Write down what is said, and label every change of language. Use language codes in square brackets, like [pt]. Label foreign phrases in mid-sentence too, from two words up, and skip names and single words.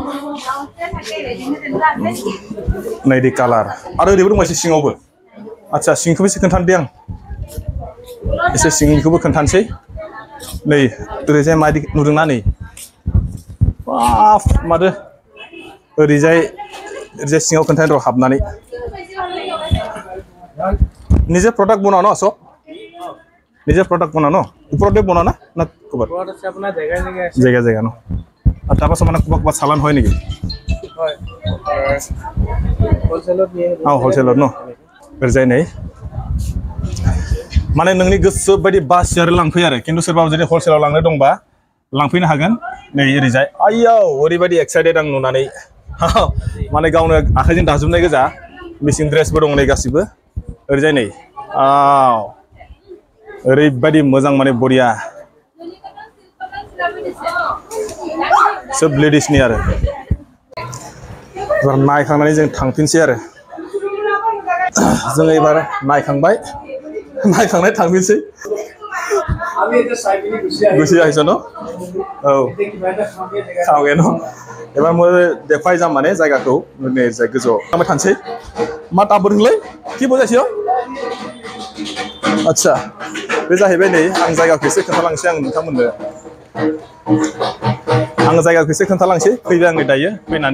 [brx] नैदि कालार आरो ओरैबो दंबायसो सिङावबो आচ্ছা सिंखौबो एसे खोन्थानोदे आं एसे सिंनिखौबो खोन्थानोसै नै ओरैजाय मादि नुदोंना नै बाफ मादो ओरैजाय सिङाव खोन्थानो र' हाबनानै [as] নিজে প্ৰডাক্ট বনাও ন সব নিজে প্ৰডাক্ট বনাও ন ওপৰতে বনাও না ক'ৰবাত ঘৰত আছে আপোনাৰ জেগা ন আৰু তাৰপাছত মানে ক'ৰবাত চালান হয় নেকি হয় হলচেলত নিয়ে [brx] हलसेलर न ओरैजाय नै माने नोंनि गोसो बायदि बासि आरो लांफै आरो खिन्थु सोरबा जुदि हलसेलाव लांनो दंबा लांफैनो हागोन नै ओरैजाय आयौ ओरैबायदि एक्साइटेड आं नुनानै माने गावनो आखाइजों दाजोबनाय गोजा मिसिं ड्रेसबो दं नै गासिबो ओरैजाय नै ओरैबायदि मोजां माने बरिया सब लेडिसनि आरो एबार नायखांनानै जों थांफिनसै आरो जों एबार नायखांनाय थांफिनसै गुसि [as] আহিছে ন [brx] औ खाओगे न एबार मैं देखबाय जाम माने जायगाखौ नै जाय गोजौआव थांबाय थानोसै मा दाबोदोंलै कि बजायसै आच्छा बे जाहैबाय नै आं जायगाखौ एसे खोन्थालांसै आं नोंथांमोननो आं जायगाखौ एसे खोन्थालांसै फैबाय आङो दायो फैनानै